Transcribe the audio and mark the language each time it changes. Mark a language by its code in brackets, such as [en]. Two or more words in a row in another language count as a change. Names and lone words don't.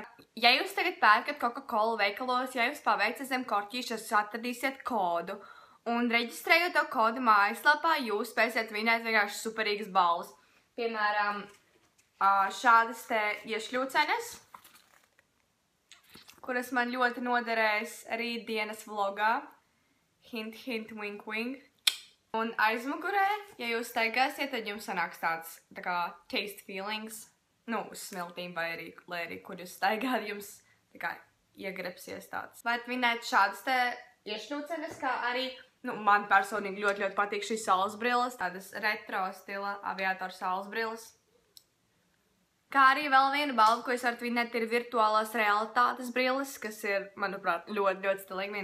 [lv] Ja jūs tagad pērkat Coca-Cola veikalos, ja jūs paveicat zem korķīša, jūs atradīsiet kodu. Un reģistrējot to kodu mājaslapā, jūs spēsiet vinēt vienkārši superīgas balvas. Piemēram, šādas te iešļūcenes, kuras man ļoti noderēs rītdienas vlogā. [en] Hint, hint, wink, wink. [lv] Un aizmugurē, ja jūs staigāsiet, tad jums sanāks tāds tā kā [en] taste feelings. [lv] Nu, uz smiltīm vai arī, kur jūs staigāt, jums tā kā iegrebsies tāds. Varat vinēt šādas te iešļūcenes, kā arī, nu, man personīgi ļoti patīk šīs saules brilles, tādas retro stila aviātoru saules brilles. Kā arī vēl viena balva, ko jūs varat vinēt, ir virtuālās realitātes brilles, kas ir, manuprāt, ļoti stilīgi.